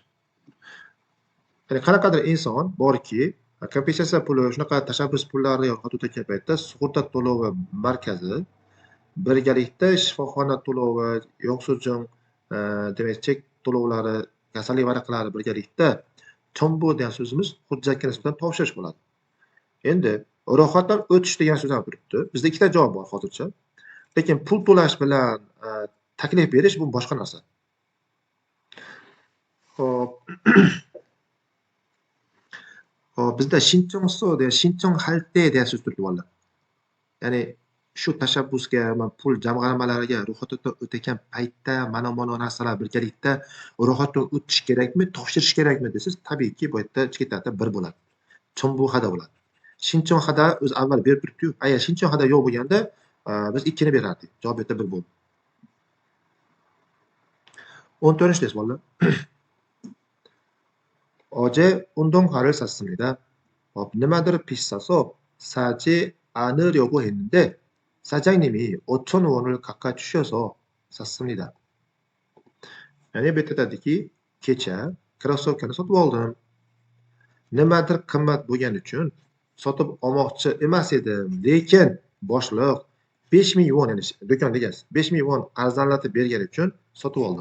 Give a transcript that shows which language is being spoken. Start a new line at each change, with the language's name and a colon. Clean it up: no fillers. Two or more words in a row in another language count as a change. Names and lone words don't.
Uzbek: Ya'ni qanaqadir inson borki, kompensatsiya puli, shunaqa tashabbus pullariga ro'yxat o'tayotgan paytda sug'urta to'lovi markazi birgalikda shifoxona to'lovi, 영수증 demak chek to'lovlari, kasallik varaqalari birgalikda 첨부 degan so'zimiz hujjatga nisbatan topshirish bo'ladi. Endi ro'yxatdan o'tish degan so'z ham turibdi. Bizda ikkita javob bor hozircha. Lekin pul to'lash bilan taklif berish bu boshqa narsa. Xo'p. Hop, bizda 신청서 degan
Korean: 신청할 때
Uzbek: degan so'z turibdi bolalar. Ya'ni shu tashabbusga, pul jamg'armalariga ro'yxatdan o'tayotgan paytda mana narsalar birgalikda ro'yxatdan o'tish kerakmi, topshirish kerakmi desiz, tabiiyki bu yerda chetlarda bir bo'ladi. 첨부하다 bo'ladi. 신청하다 o'zi avval berib turibdi-yu. Agar 신청하다 yo'q bo'lganda, biz 2 ni berardik. Javob bu yerda 1 bo'ldi. 14-chi test bolalar.
Korean: 어제 운동화를 샀습니다. nimadir 비싸서 사지 않으려고 했는데 사장님이 5,000원을 깎아주셔서 Sassimlida.
Uzbek: Ya'ni bu yerda aytadiki, kecha krossovkani sotib oldim. Nimadir qimmat bo'lgani uchun sotib olmoqchi emas edim, lekin boshliq 5000 yuan, ya'ni do'kon egasi 5000 yuan arzonlatib bergani uchun sotib oldim.